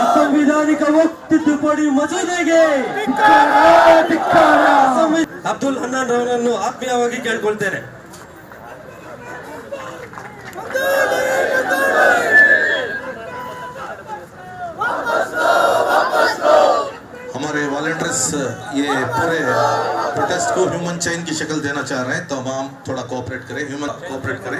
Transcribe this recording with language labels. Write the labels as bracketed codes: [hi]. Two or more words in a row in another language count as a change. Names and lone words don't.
[kn] ಸಾಂವಿಧಾನಿಕ ವಕ್ಫ್ ತಿದ್ದುಪಡಿ ಮಸೂದೆಗೆ ಅಬ್ದುಲ್ ಹನ್ನಾನ್ ರವರನ್ನು ಆತ್ಮೀಯವಾಗಿ ಕೇಳ್ಕೊಳ್ತೇನೆ. [hi] हमारे वॉलंटियर्स ये पूरे प्रोटेस्ट को [en] human chain [hi] की शक्ल देना चाह रहे हैं, तो हम थोड़ा कोऑपरेट करें, [en] human cooperate [hi] करें.